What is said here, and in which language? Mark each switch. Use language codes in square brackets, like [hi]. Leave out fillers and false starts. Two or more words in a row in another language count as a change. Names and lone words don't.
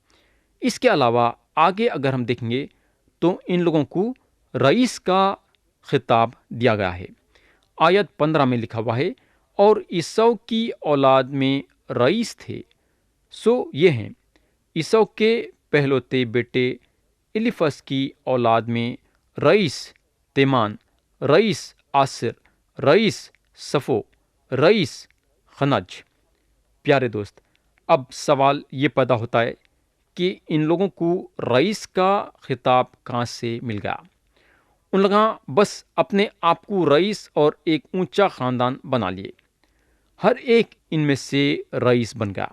[ur] اس کے علاوہ آگے اگر ہم دیکھیں گے تو ان لوگوں کو رئیس کا خطاب دیا گیا ہے۔ آیت 15 میں لکھا ہوا ہے، اور عیساؤ کی اولاد میں رئیس تھے، سو یہ ہیں عیساؤ کے پہلوتے بیٹے الیفس کی اولاد میں رئیس تیمان، رئیس آسر، رئیس صفو، رئیس خنج۔ پیارے دوست، اب سوال یہ پیدا ہوتا ہے کہ ان لوگوں کو رئیس کا خطاب کہاں سے مل گیا؟ ان لوگوں بس اپنے آپ کو رئیس اور ایک اونچا خاندان بنا لیے، ہر ایک ان میں سے رئیس بن گیا۔